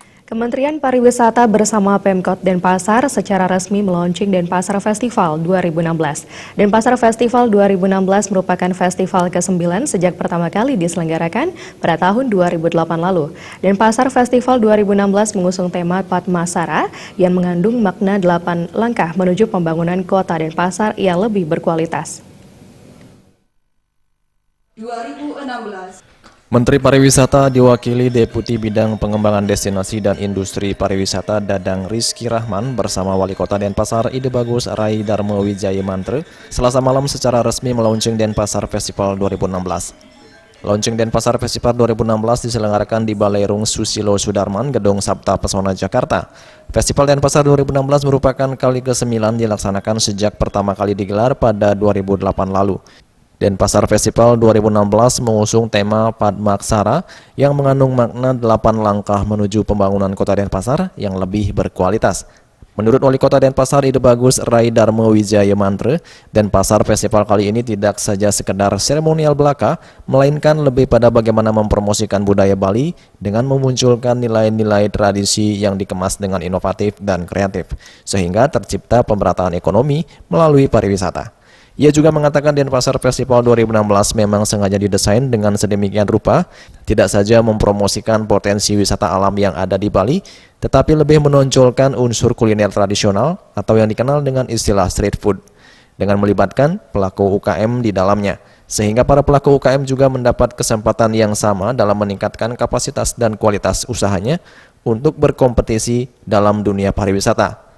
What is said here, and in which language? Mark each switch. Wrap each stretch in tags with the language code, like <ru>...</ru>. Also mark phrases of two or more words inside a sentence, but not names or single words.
<id>Kementerian Pariwisata bersama Pemkot Denpasar secara resmi meluncing Denpasar Festival 2016. Denpasar Festival 2016 merupakan festival ke-9 sejak pertama kali diselenggarakan pada tahun 2008 lalu. Denpasar Festival 2016 mengusung tema Padmasara yang mengandung makna 8 langkah menuju pembangunan kota Denpasar yang lebih berkualitas. 2016. Menteri Pariwisata diwakili Deputi Bidang Pengembangan Destinasi dan Industri Pariwisata Dadang Rizky Rahman bersama Wali Kota Denpasar Ide Bagus Rai Darmo Wijaya Mantre Selasa malam secara resmi melaunching Denpasar Festival 2016. Launching Denpasar Festival 2016 diselenggarakan di Baleirung Susilo Sudarman, Gedung Sabta Pesona Jakarta. Festival Denpasar 2016 merupakan kali ke-9 dilaksanakan sejak pertama kali digelar pada 2008 lalu. Denpasar Festival 2016 mengusung tema Padmasara yang mengandung makna 8 langkah menuju pembangunan kota Denpasar yang lebih berkualitas. Menurut Wali Kota Denpasar Ide Bagus Rai Darmo Wijaya Mantre, Denpasar Festival kali ini tidak saja sekedar seremonial belaka, melainkan lebih pada bagaimana mempromosikan budaya Bali dengan memunculkan nilai-nilai tradisi yang dikemas dengan inovatif dan kreatif, sehingga tercipta pemerataan ekonomi melalui pariwisata. Ia juga mengatakan Denpasar Festival 2016 memang sengaja didesain dengan sedemikian rupa, tidak saja mempromosikan potensi wisata alam yang ada di Bali, tetapi lebih menonjolkan unsur kuliner tradisional atau yang dikenal dengan istilah</id> <en>street food,</en> <id>dengan melibatkan pelaku UKM di dalamnya, sehingga para pelaku UKM juga mendapat kesempatan yang sama dalam meningkatkan kapasitas dan kualitas usahanya untuk berkompetisi dalam dunia pariwisata.</id>